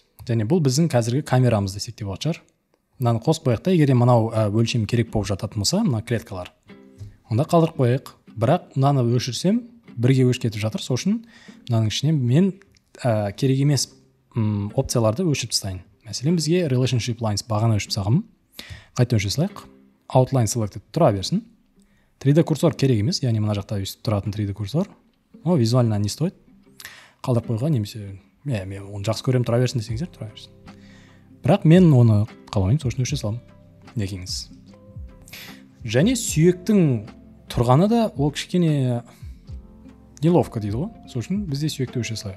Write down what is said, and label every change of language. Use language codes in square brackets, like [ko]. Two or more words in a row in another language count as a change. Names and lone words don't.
[kk] Және бұл біздің қазіргі камерамыз десек те болады шығар. Мынаны қосып қояйық та, егер мынау өлшем керек болып жататын болса, мына клеткалар. Онда қалдырып қояйық. Бірақ мынаны өшірсем, бірге өшіп кетіп жатыр. Сол үшін мынаның ішінен мен керек емес опцияларды өшіріп тастайын. Мәселен, бізге [en] relationship lines [kk] бағана өшіп тастағанмын. Қайта өшіре салайық. [en] Outline selected [kk] тұра берсін. 3D курсор керек емес, яғни мына жақта өстіп тұратын 3D курсор. [ru] Визуально не стоит. [kk] Қалдырып қойға, немесе мен оны жақсы көремін, тұра берсін десеңіздер, тұра берсін. Бірақ мен оны қаламаймын, сол үшін өшіре саламын. Некеңіз. Және сүйектің тұрғаны да ол кішкене неловко дейді ғой. Сол үшін бізде сүйекті өшіре салайық.